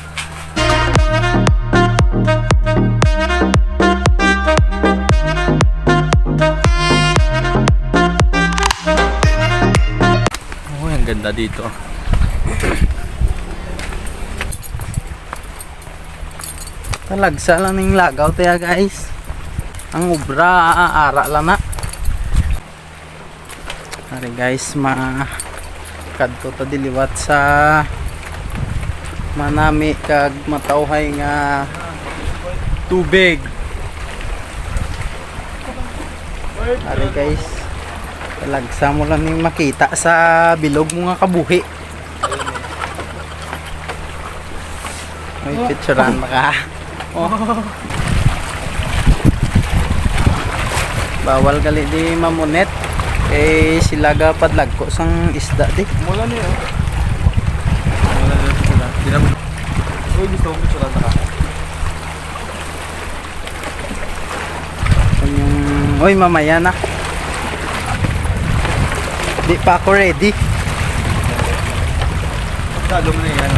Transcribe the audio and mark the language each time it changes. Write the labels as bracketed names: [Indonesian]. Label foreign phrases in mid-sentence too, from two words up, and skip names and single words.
[Filipino] Oh, ang ganda dito. Talagsa lang ng lagaw tayo guys. [Hiligaynon] Ang ubra aara lang na. Ari guys, kadto ta diliwat sa manami kag matawhay nga tubig. Ari guys, talagsa mo lang ning makita sa bilog mo nga kabuhi. Ay, picturean maka. Oh. Bawal gali di mamunet eh sila ga padlag ko sang isda di. [Filipino] Mula niyo. Mula niyo sila. Di na. Uy, gusto ko picture na ka. Uy, mamaya na. Di pa ako ready. Dalo mo na yan.